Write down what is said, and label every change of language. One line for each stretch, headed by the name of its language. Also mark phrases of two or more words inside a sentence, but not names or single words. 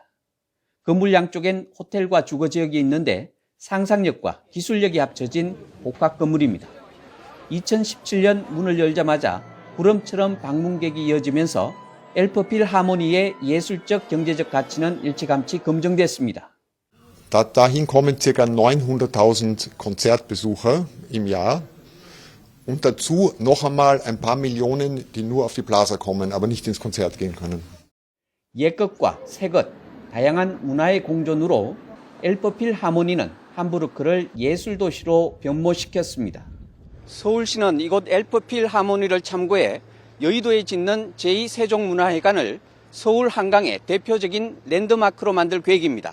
Korean: 건물 양쪽엔 호텔과 주거지역이 있는데 상상력과 기술력이 합쳐진 복합 건물입니다. 2017년 문을 열자마자 구름처럼 방문객이 이어지면서 엘프필하모니의 예술적 경제적 가치는 일찌감치 검증됐습니다.
German: Dahin kommen ca. 900.000 Konzertbesucher im Jahr. Und dazu noch einmal ein paar Millionen, die nur auf die Plaza kommen, aber nicht ins Konzert gehen können.
Korean: 옛것과 새것, 다양한 문화의 공존으로 엘프필하모니는 함부르크를 예술도시로 변모시켰습니다. 서울시는 이곳 엘프필하모니를 참고해 여의도에 짓는 제2세종문화회관을 서울 한강의 대표적인 랜드마크로 만들 계획입니다.